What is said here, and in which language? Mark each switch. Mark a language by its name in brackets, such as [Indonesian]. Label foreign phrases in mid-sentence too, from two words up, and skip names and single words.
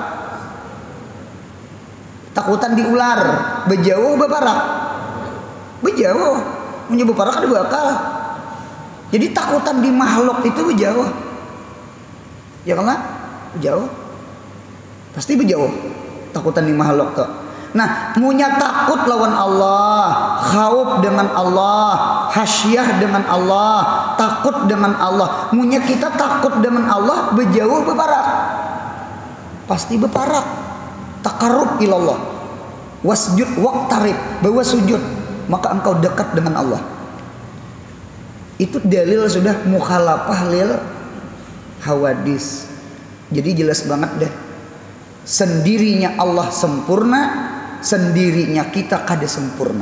[Banjar] Takutan di ular, bejauh beparak. Bejauh, punya beparak ada bakal. Jadi takutan di makhluk itu bejauh. Ya kan? Bejauh. Pasti berjauh takutan di makhluk tuh. Nah, punya takut lawan Allah, khauf dengan Allah, hasyah dengan Allah, takut dengan Allah. Punya kita takut dengan Allah, berjauh beparak. Pasti beparak. [Arabic] تقرب إلى الله. واسجد واقترب, [Indonesian] bahwa sujud maka engkau dekat dengan Allah. Itu dalil sudah [Arabic] مخالفة للحوادث. [Indonesian] Jadi jelas banget deh. [Banjar] Sendirinya Allah sempurna, sendirinya kita kada sempurna.